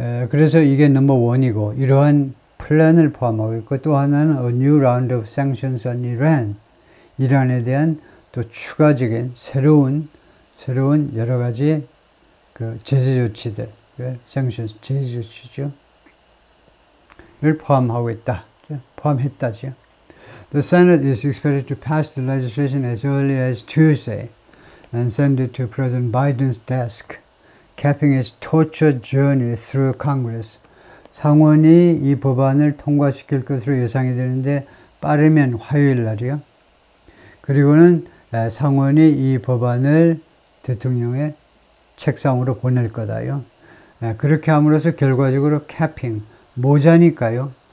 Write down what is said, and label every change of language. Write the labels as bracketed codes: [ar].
[ko] 그래서 이게 넘버 원이고 이러한 플랜을 포함하고 있고 또 하나는 [en] a new round of sanctions on Iran. [ko] 이란에 대한 또 추가적인 새로운 여러 가지 그 제재 조치들, sanctions 제재 조치죠. 를 포함하고 있다. 포함했다죠. [en] The Senate is expected to pass the legislation as early as Tuesday and send it to President Biden's desk, capping its tortured journey through Congress. [ko] 상원이 이 법안을 통과시킬 것으로 예상이 되는데 빠르면 화요일 날이요. 그리고는 상원이 이 법안을 대통령의 책상으로 보낼 거다요. 그렇게 함으로써 결과적으로 capping, 모자니까요.